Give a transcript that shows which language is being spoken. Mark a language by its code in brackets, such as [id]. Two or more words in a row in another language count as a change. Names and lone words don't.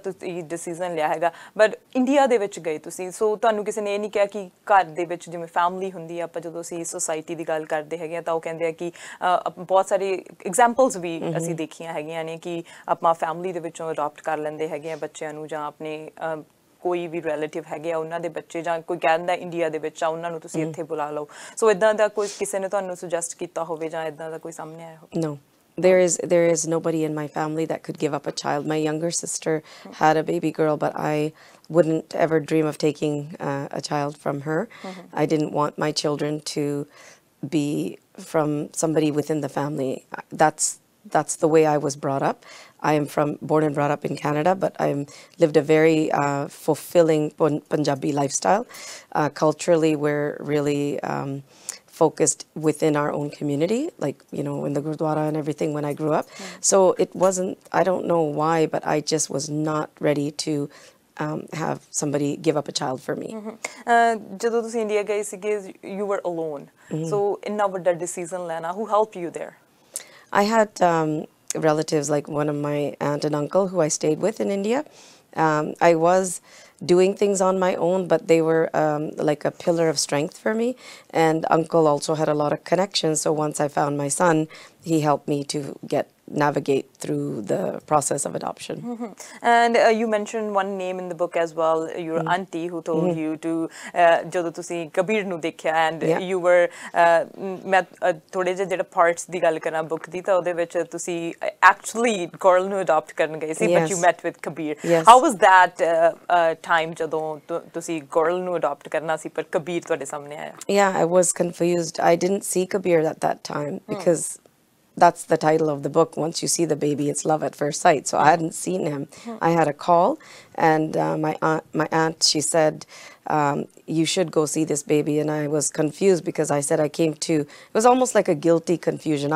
[pa] ਤੁਸੀਂ ਡਿਸੀਜ਼ਨ ਲਿਆ ਹੈਗਾ ਬਟ ਇੰਡੀਆ ਦੇ ਵਿੱਚ ਗਏ ਤੁਸੀਂ ਸੋ ਤੁਹਾਨੂੰ ਕਿਸੇ ਨੇ ਇਹ ਨਹੀਂ ਕਿਹਾ ਕਿ ਘਰ ਦੇ ਵਿੱਚ ਜਿਵੇਂ ਫੈਮਿਲੀ ਹੁੰਦੀ ਆ ਆਪਾਂ ਜਦੋਂ ਅਸੀਂ ਸੋਸਾਇਟੀ ਦੀ ਗੱਲ ਕਰਦੇ ਹੈਗੇ ਆ ਤਾਂ ਉਹ ਕਹਿੰਦੇ ਆ ਕਿ ਬਹੁਤ ਸਾਰੇ ਐਗਜ਼ਾਮਪਲਸ ਵੀ ਅਸੀਂ ਦੇਖੀਆਂ ਹੈਗੀਆਂ ਨੇ ਕਿ ਆਪਾਂ ਫੈਮਿਲੀ ਦੇ ਵਿੱਚੋਂ ਅਡਾਪਟ ਕਰ ਲੈਂਦੇ ਹੈਗੇ ਆ ਬੱਚਿਆਂ ਨੂੰ ਜਾਂ ਆਪਣੇ ਕੋਈ ਵੀ ਰਿਲੇਟਿਵ ਹੈਗੇ ਆ ਉਹਨਾਂ ਦੇ ਬੱਚੇ ਜਾਂ ਕੋਈ ਕਹਿੰਦਾ ਇੰਡੀਆ ਦੇ ਵਿੱਚ ਆ ਉਹਨਾਂ ਨੂੰ ਤੁਸੀਂ ਇੱਥੇ ਬੁਲਾ ਲਓ ਸੋ ਇਦਾਂ ਦਾ ਕੋਈ ਕਿਸੇ ਨੇ ਤੁਹਾਨੂੰ ਸੁਜੈਸਟ ਕੀਤਾ ਹੋਵੇ ਜਾਂ ਇਦਾਂ ਦਾ ਕੋਈ ਸਾਹਮਣੇ ਆਇਆ ਹੋਵੇ [en] No. There is nobody in my family that could give up a child. My younger sister had a baby girl, but I wouldn't ever dream of taking a child from her. I didn't want my children to be from somebody within the family. That's the way I was brought up. I am born and brought up in Canada, but I lived a very fulfilling Punjabi lifestyle. Culturally, we're really focused within our own community, like, you know, in the Gurdwara and everything when I grew up. So it wasn't, I don't know why, but I just was not ready to have somebody give up a child for me. [pa] ਜਦੋਂ ਤੁਸੀਂ ਇੰਡੀਆ ਗਏ ਸੀਗੇ [en] you were alone. So [pa] ਇੰਨਾ ਵੱਡਾ decision ਲੈਣਾ [en] who helped you there? I had relatives like one of my aunt and uncle who I stayed with in India. I was doing things on my own, but they were like a pillar of strength for me. And uncle also had a lot of connections. So once I found my son, he helped me to navigate through the process of adoption. And you mentioned one name in the book as well, your auntie who told you to [pa] ਜਦੋਂ ਤੁਸੀਂ ਕਬੀਰ ਨੂੰ ਦੇਖਿਆ [en] and you were [pa] ਮੈਂ ਥੋੜੇ ਜਿਹੇ ਜਿਹੜਾ parts ਦੀ ਗੱਲ ਕਰਾਂ book ਦੀ ਤਾਂ ਉਹਦੇ ਵਿੱਚ ਤੁਸੀਂ [en] actually girl [pa] ਨੂੰ adopt ਕਰਨ ਗਏ ਸੀ [en] but you met with Kabir. How was that time [pa] ਜਦੋਂ ਤੁਸੀਂ girl ਨੂੰ adopt ਕਰਨਾ ਸੀ ਪਰ ਕਬੀਰ ਤੁਹਾਡੇ ਸਾਹਮਣੇ ਆਇਆ? [en] Yeah, I was confused. I didn't see Kabir at that time because that's the title of the book. Once you see the baby, it's love at first sight. So I hadn't seen him. I had a call, and my aunt, she said, you should go see this baby. And I was confused because I said I came to, it was almost like a guilty confusion.